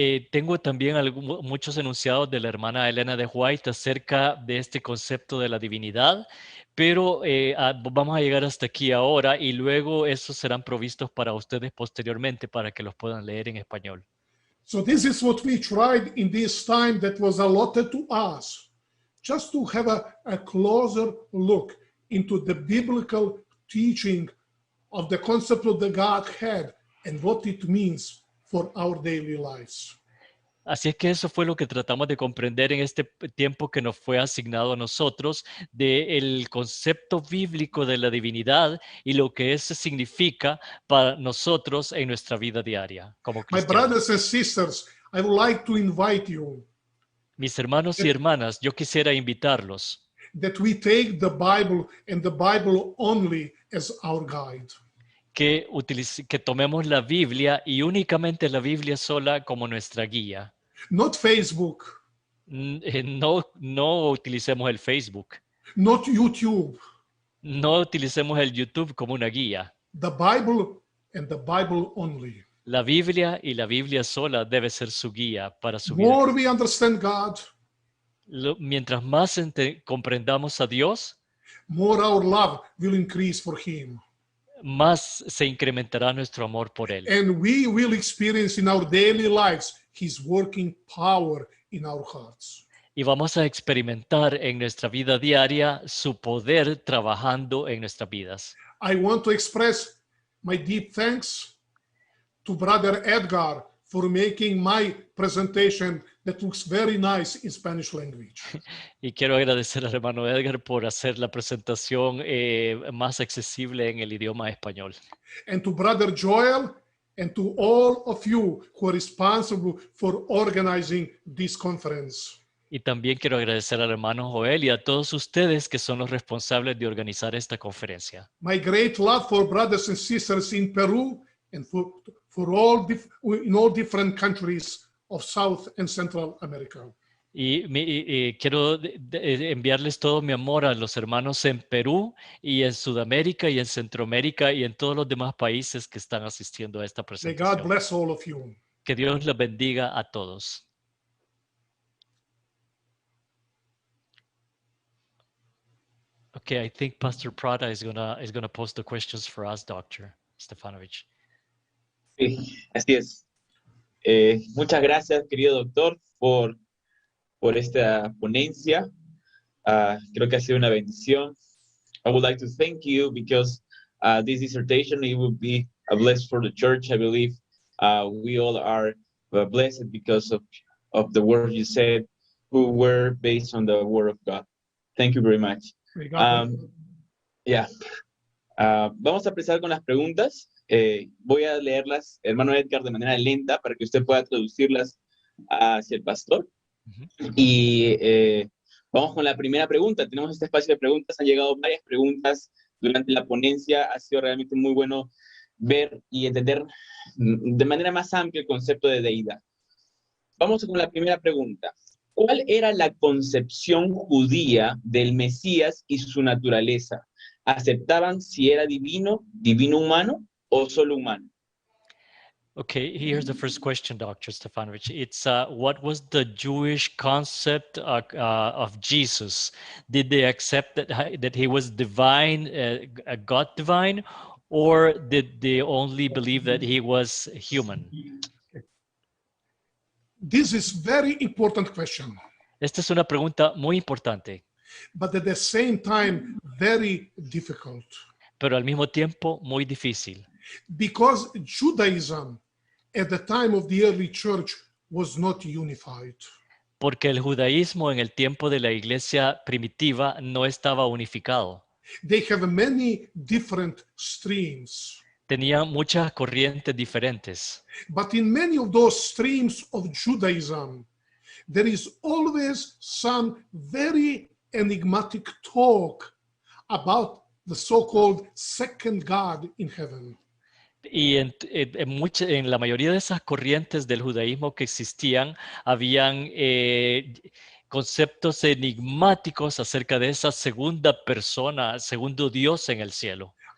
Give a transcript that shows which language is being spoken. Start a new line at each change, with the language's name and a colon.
Spanish: Tengo también muchos enunciados de la hermana Elena de White acerca de este concepto de la divinidad, pero vamos a llegar hasta aquí ahora y luego esos serán provistos para ustedes posteriormente para que los puedan leer en español.
English: So this is what we tried in this time that was allotted to us, just to have a closer look into the biblical teaching of the concept of the Godhead and what it means for our daily lives.
Spanish: Así es que eso fue lo que tratamos de comprender en este tiempo que nos fue asignado a nosotros del concepto bíblico de la divinidad y lo que eso significa para nosotros en nuestra vida diaria como
English: My
Spanish: cristianos.
English: brothers and sisters, I would like to invite you
Spanish: Mis hermanos y hermanas, yo quisiera invitarlos
English: that we take the Bible and the Bible only as our guide.
Spanish: que tomemos la Biblia y únicamente la Biblia sola como nuestra guía.
English: Not Facebook,
Spanish: No utilicemos el Facebook,
English: not YouTube.
Spanish: no utilicemos el YouTube como una guía.
English: The Bible and the Bible only.
Spanish: La Biblia y la Biblia sola debe ser su guía para su
English: The
Spanish: vida.
English: more we understand God,
Spanish: Mientras más comprendamos a Dios,
English: more our love will increase for Him.
Spanish: más se incrementará nuestro amor por Él.
English: And we will experience in our daily lives His working power in our hearts.
Spanish: Y vamos a experimentar en nuestra vida diaria su poder trabajando en nuestras vidas.
English: I want to express my deep thanks to Brother Edgar for making my presentation that looks very nice in Spanish language.
Spanish: Y quiero agradecer al hermano Edgar por hacer la presentación más accesible en el idioma español.
English: And to Brother Joel and to all of you who are responsible for organizing this conference.
Spanish: Y también quiero agradecer al hermano Joel y a todos ustedes que son los responsables de organizar esta conferencia.
English: My great love for brothers and sisters in Peru and for all in all different countries of South and Central America.
Spanish: Y quiero enviarles todo mi amor a los hermanos en Perú y en Sudamérica y en Centroamérica y en todos los demás países que están asistiendo a esta
English: May God
Spanish: presentación.
English: bless all of you.
Spanish: Que Dios les bendiga a todos.
English: Okay, I think Pastor Prada is gonna post the questions for us, Dr. Stefanovic.
Spanish: Sí, así es. Muchas gracias, querido doctor, por esta ponencia. Creo que ha sido una bendición.
English: I would like to thank you because this dissertation, it will be a blessing for the church. I believe we all are blessed because of the words you said, who were based on the word of God. Thank you very much. May God bless you. Yeah.
Spanish: Vamos a empezar con las preguntas. Voy a leerlas, hermano Edgar, de manera lenta para que usted pueda traducirlas hacia el pastor. Y vamos con la primera pregunta. Tenemos este espacio de preguntas. Han llegado varias preguntas durante la ponencia. Ha sido realmente muy bueno ver y entender de manera más amplia el concepto de deidad. Vamos con la primera pregunta. ¿Cuál era la concepción judía del Mesías y su naturaleza? ¿Aceptaban si era divino humano o solo humano?
English: Okay, here's the first question, Dr. Stefanovic. It's what was the Jewish concept of Jesus? Did they accept that he was divine, a God divine, or did they only believe that he was human? This is very important question,
Spanish: Esta es una pregunta muy importante,
English: but at the same time, very difficult.
Spanish: pero al mismo tiempo muy difícil.
English: Because Judaism at the time of the early church was not unified.
Spanish: Porque el judaísmo en el tiempo de la iglesia primitiva no estaba unificado.
English: They have many different streams.
Spanish: Tenían muchas corrientes diferentes.
English: But in many of those streams of Judaism, there is always some very enigmatic talk about the so-called second God in heaven.
Spanish: Y en la mayoría de esas corrientes del judaísmo que existían, habían conceptos enigmáticos acerca de esa segunda persona, segundo Dios en el cielo.